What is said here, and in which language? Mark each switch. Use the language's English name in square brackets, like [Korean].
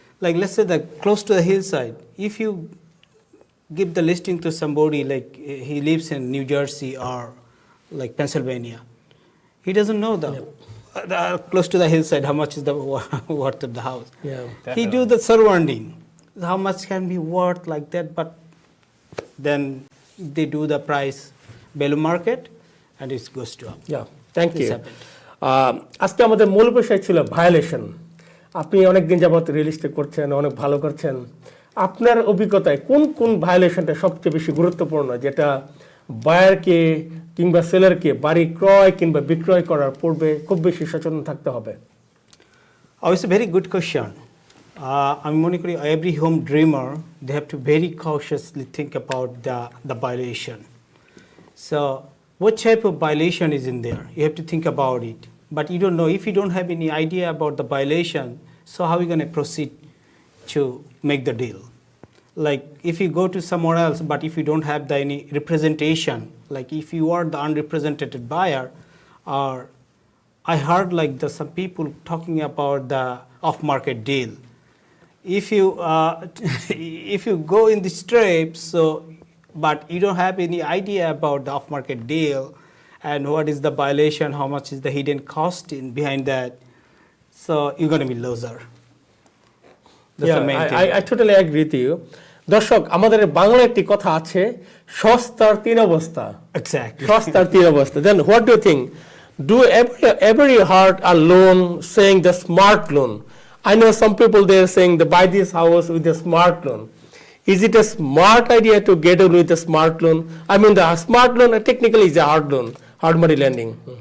[English] Like let's say that close to the hillside, if you give the listing to somebody like he lives in New Jersey or like Pennsylvania, he doesn't know the close to the hillside how much is the worth of the house. He do the surrounding, how much can be worth like that, but then they do the price below market and it goes to up. Yeah, thank you. [Bangla] আজকে আমাদের মূল বিষয় ছিল violation. আপনি অনেক দিন যাবত real estate করছেন, অনেক ভালো করছেন। আপনার অভিজ্ঞতায় কোন কোন ভায়োলেশনটা সবচেয়ে বেশি গুরুত্বপূর্ণ, যেটা বায়ারকে কিংবা সেলারকে বাড়ি ক্রয় কিংবা বিক্রয় করার পূর্বে খুব বেশি সচেতন থাকতে হবে? [English] It's a very good question. [Bangla] আমি মনে করি [English] every home dreamer, they have to very cautiously think about the violation. So what type of violation is in there? You have to think about it. But you don't know, if you don't have any idea about the violation, so how are you going to proceed to make the deal? Like if you go to somewhere else, but if you don't have any representation, like if you are the unrepresented buyer, or I heard like some people talking about the off-market deal. If you go in the strip, so but you don't have any idea about the off-market deal and what is the violation, how much is the hidden cost behind that, so you're going to be loser. That's the main thing. I totally agree with you. [Bangla] দর্শক, আমাদের বাংলা একটি কথা আছে, সস্তার তিন অবস্থা। [English] Exactly. [Bangla] সস্তার তিন অবস্থা। [English] Then what do you think? Do every heart a loan saying the smart loan? I know some people they are saying to buy this house with a smart loan. Is it a smart idea to get in with a smart loan? I mean, the smart loan technically is a hard loan, hard money lending.